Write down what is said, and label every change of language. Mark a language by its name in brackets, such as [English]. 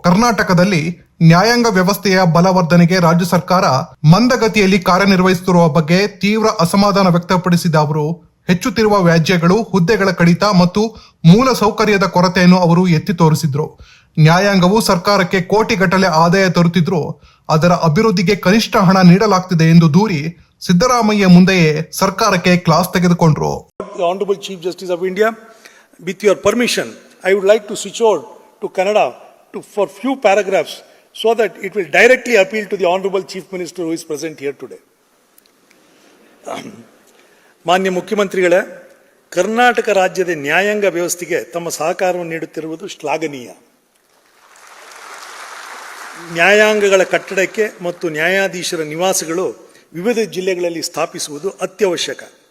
[Kannada] ಕರ್ನಾಟಕದಲ್ಲಿ ನ್ಯಾಯಾಂಗ ವ್ಯವಸ್ಥೆಯ ಬಲವರ್ಧನೆಗೆ ರಾಜ್ಯ ಸರ್ಕಾರ ಮಂದಗತಿಯಲ್ಲಿ ಕಾರ್ಯನಿರ್ವಹಿಸುತ್ತಿರುವ ಬಗ್ಗೆ ತೀವ್ರ ಅಸಮಾಧಾನ ವ್ಯಕ್ತಪಡಿಸಿದ ಅವರು ಹೆಚ್ಚುತ್ತಿರುವ ವ್ಯಾಜ್ಯಗಳು, ಹುದ್ದೆಗಳ ಕಡಿತ ಮತ್ತು ಮೂಲ ಸೌಕರ್ಯದ ಕೊರತೆಯನ್ನು ಅವರು ಎತ್ತಿ ತೋರಿಸಿದ್ರು. ನ್ಯಾಯಾಂಗವು ಸರ್ಕಾರಕ್ಕೆ ಕೋಟಿಗಟ್ಟಲೆ ಆದಾಯ ತರುತ್ತಿದ್ರು, ಅದರ ಅಭಿವೃದ್ಧಿಗೆ ಕನಿಷ್ಠ ಹಣ ನೀಡಲಾಗ್ತಿದೆ ಎಂದು ದೂರಿ ಸಿದ್ದರಾಮಯ್ಯ ಮುಂದೆಯೇ ಸರ್ಕಾರಕ್ಕೆ class ತೆಗೆದುಕೊಂಡ್ರು. [English] Honorable Chief Justice of India, with your permission, I would like to switch over to Kannada for few paragraphs so that it will directly appeal to the Honorable Chief Minister who is present here today. [Kannada] ಮಾನ್ಯ ಮುಖ್ಯಮಂತ್ರಿಗಳೇ, ಕರ್ನಾಟಕ ರಾಜ್ಯದ ನ್ಯಾಯಾಂಗ ವ್ಯವಸ್ಥೆಗೆ ತಮ್ಮ ಸಹಕಾರವನ್ನು ನೀಡುತ್ತಿರುವುದು ಶ್ಲಾಘನೀಯ. ನ್ಯಾಯಾಂಗಗಳ ಕಟ್ಟಡಕ್ಕೆ ಮತ್ತು ನ್ಯಾಯಾಧೀಶರ ನಿವಾಸಗಳು ವಿವಿಧ ಜಿಲ್ಲೆಗಳಲ್ಲಿ ಸ್ಥಾಪಿಸುವುದು ಅತ್ಯವಶ್ಯಕ.